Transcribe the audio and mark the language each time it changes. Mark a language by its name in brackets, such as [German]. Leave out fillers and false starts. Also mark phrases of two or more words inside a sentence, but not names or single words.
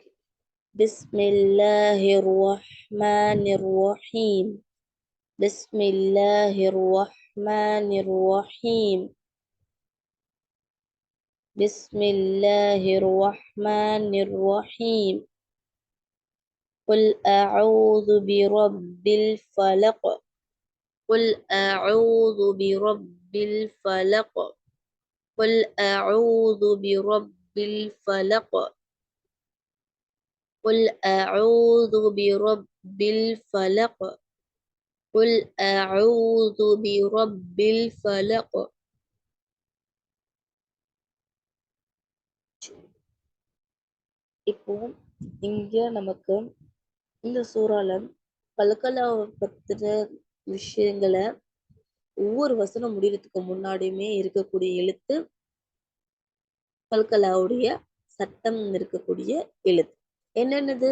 [Arabic] بسم الله الرحمن الرحيم بسم الله الرحمن الرحيم بسم الله الرحمن الرحيم. قل أعوذ برب الفلق، قل أعوذ برب الفلق، قل أعوذ برب الفلق، قل أعوذ برب الفلق، قل أعوذ برب الفلق. [Tamil] இப்போ இங்க நமக்கு இந்த சூறால கல்கலாவை பத்தின விஷயங்களை ஒவ்வொரு வசனம் முடியறதுக்கு முன்னாடியுமே இருக்கக்கூடிய எழுத்து கல்கலாவுடைய சட்டம் இருக்கக்கூடிய எழுத்து என்னென்னது?